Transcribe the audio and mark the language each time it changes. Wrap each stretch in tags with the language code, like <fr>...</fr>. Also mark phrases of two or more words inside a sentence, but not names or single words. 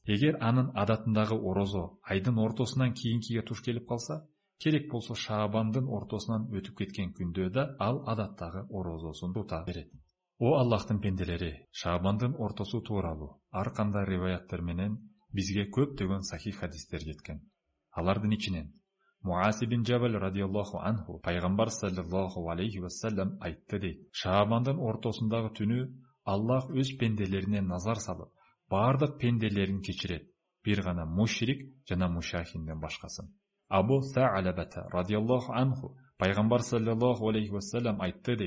<ky>Эгер анын адатындагы орозо айдын ортосунан кийинкиге туш келип калса, керек болсо Шаабандын ортосунан өтүп кеткен күндө да ал адаттагы орозосун тута берет. О Аллахтын пенделери, Шаабандын ортосу тууралуу ар кандай риваяттар менен бизге көптөгөн сахих хадистер жеткен. Алардын ичинен Муаз ибн Джабал</ky> <ar>رضي الله عنه</ar> <ky>пайгамбар</ky> <ar>صلى الله عليه وسلم</ar> <ky>айтты дейт. Шаабандын ортосундагы түнү Аллах өз пенделерине назар салып, бардык пенделерин кечирет, бир гана мушрик жана мушахинден башкасын. Абу Са'лабата</ky> <ar>رضي الله عنه</ar> <ky>пайгамбар</ky> <ar>صلى الله عليه وسلم</ar> <ky>айтты дейт.</ky>